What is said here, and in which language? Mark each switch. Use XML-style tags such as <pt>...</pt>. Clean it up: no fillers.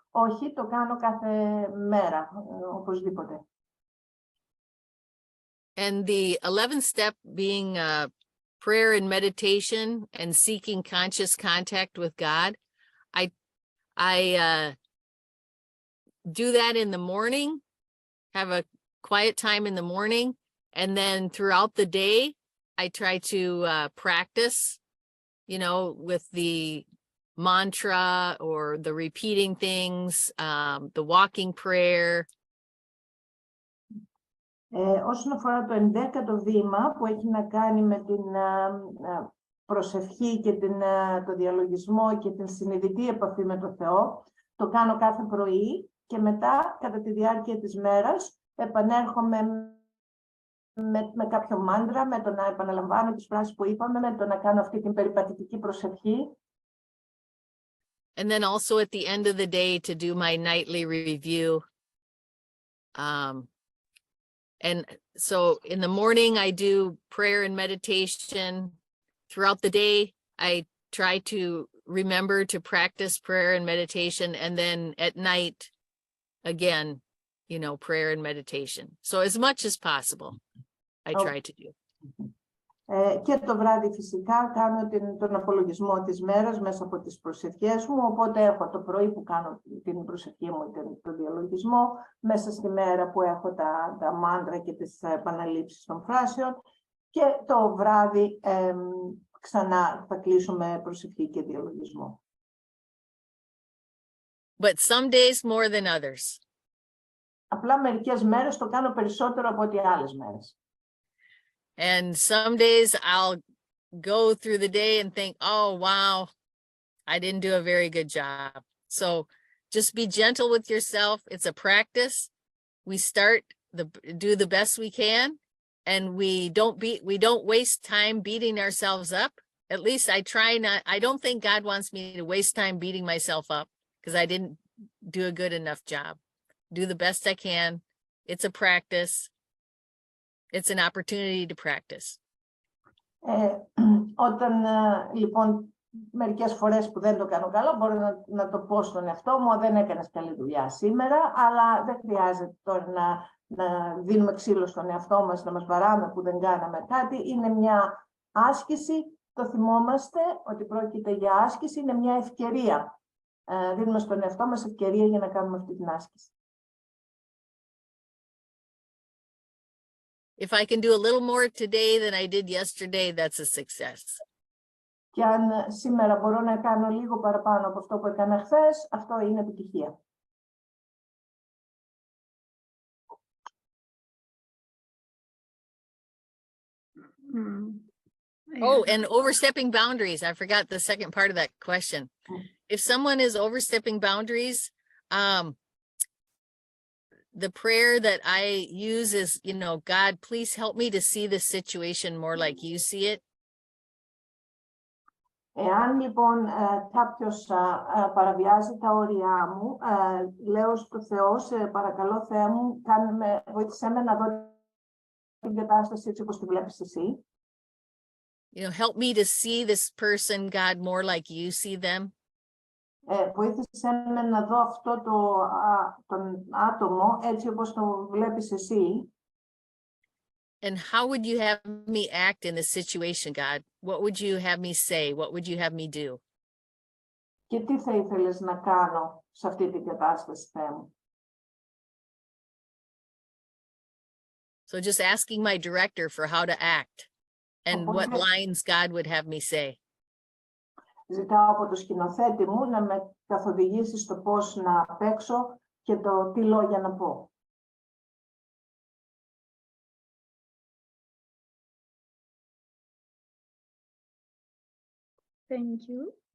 <el>Όχι, το κάνω κάθε μέρα, οπωσδήποτε.</el> <en>And the 11th step being prayer and meditation and seeking conscious contact with God. I do that in the morning, have a quiet time in the morning, and then throughout the day, I try to practice, with the mantra or the repeating things, the walking prayer.</en> <el>Όσον αφορά το 11ο βήμα που έχει να κάνει με την προσευχή και το διαλογισμό και την συνειδητή επαφή με το Θεό, το κάνω κάθε πρωί και μετά κατά τη διάρκεια της μέρας επανέρχομαι με κάποιο μάντρα, με το να επαναλαμβάνω τις φράσεις που είπαμε, με το να κάνω αυτή την περιπατητική προσευχή.</el> <en>And then also at the end of the day to do my nightly review. And so in the morning, I do prayer and meditation. Throughout the day, I try to remember to practice prayer and meditation. And then at night, again, prayer and meditation. So as much as possible, I try to do.</en> <el>Και το βράδυ φυσικά κάνω τον απολογισμό της μέρας μέσα από τις προσευχές μου, οπότε έχω το πρωί που κάνω την προσευχή μου, τον διαλογισμό, μέσα στη μέρα που έχω τα μάντρα και τις επαναλήψεις των φράσεων και το βράδυ ξανά θα κλείσουμε προσευχή και διαλογισμό.</el> <en>But some days more than others.</en> <el>Απλά μερικές μέρες το κάνω περισσότερο από ό,τι άλλες μέρες.</el> <en>And some days I'll go through the day and think, oh, wow, I didn't do a very good job. So just be gentle with yourself. It's a practice. We do the best we can, and we don't waste time beating ourselves up. At least I try not. I don't think God wants me to waste time beating myself up because I didn't do a good enough job. Do the best I can. It's a practice. It's an opportunity to practice.</en> <el>Όταν λοιπόν μερικές φορές που δεν το κάνω καλά, μπορώ να το πω στον εαυτό μου, δεν έκανες καλή δουλειά σήμερα, αλλά δεν χρειάζεται τώρα να δίνουμε ξύλο στον εαυτό μας, να μας βαράμε που δεν κάναμε κάτι. Είναι μια άσκηση, το θυμόμαστε ότι πρόκειται για άσκηση, είναι μια ευκαιρία. Δίνουμε στον εαυτό μας ευκαιρία για να κάνουμε αυτή την άσκηση.</el> <en>If I can do a little more today than I did yesterday, that's a success.</en> <el>Και αν σήμερα μπορώ να κάνω λίγο παραπάνω από αυτό που έκανα χθες, αυτό είναι επιτυχία.</el> <en>Oh, and overstepping boundaries. I forgot the second part of that question. If someone is overstepping boundaries, the prayer that I use is, God, please help me to see the situation more like you see it.</en> <el>Εάν λοιπόν κάποιος παραβιάζει τα όρια μου, λέω στο Θεό, παρακαλώ Θεέ μου, βοήθησέ με να δω την κατάσταση έτσι όπως τη βλέπεις εσύ.</el> <en>Help me to see this person, God, more like you see them.</en> <el>Βοήθησέ με να δω αυτό τον άτομο έτσι όπως το βλέπεις εσύ.</el> <en>And how would you have me act in this situation, God? What would you have me say? What would you have me do?</en> <el>Και τι θα ήθελες να κάνω σε αυτή την κατάσταση, Θεέ μου?</el> <en>So just asking my director for how to act and what lines God would have me say.</en> <el>Ζητάω από το σκηνοθέτη μου να με καθοδηγήσει στο πώς να παίξω και το τι λόγια να πω.</el> <en>Thank you.</en>